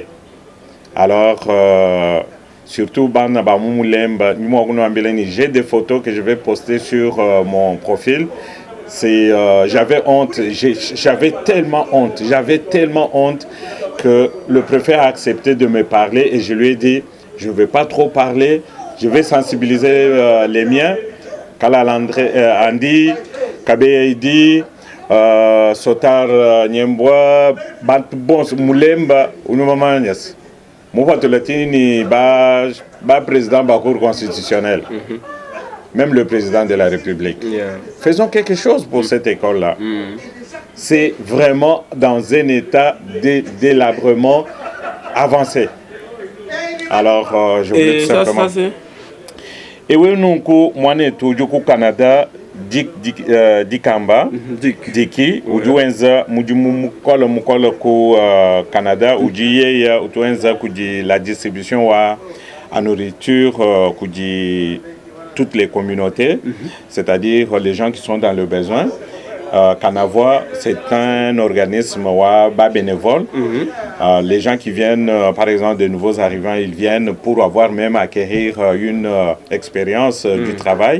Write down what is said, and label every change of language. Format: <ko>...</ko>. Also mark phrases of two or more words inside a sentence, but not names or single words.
<fr>Alors, surtout, j'ai des photos que je vais poster sur mon profil. J'avais honte, j'avais tellement honte que le préfet a accepté de me parler et je lui ai dit, je ne vais pas trop parler, je vais sensibiliser les miens. Kala Andy, Kabeidi, Sotar Nyembwa bon Mulemba Unumamanyas Moufatoulatini ba président de la Cour constitutionnelle, même le président de la République. Faisons quelque chose pour cette école-là. C'est vraiment dans un état délabrement avancé. Alors, je voulais tout simplement... Et oui, nous, moi, je suis au Canada,</fr> <lua>Dikamba, Diki, ujuenza mukola ku Canada, ujiye utuenza kuji</lua> <fr>la distribution wa à nourriture kuji toutes les communautés, c'est-à-dire les gens qui sont dans le besoin. Canavois, c'est un organisme bénévole. Les gens qui viennent, par exemple, de nouveaux arrivants, ils viennent pour avoir même acquérir une expérience du travail.</fr>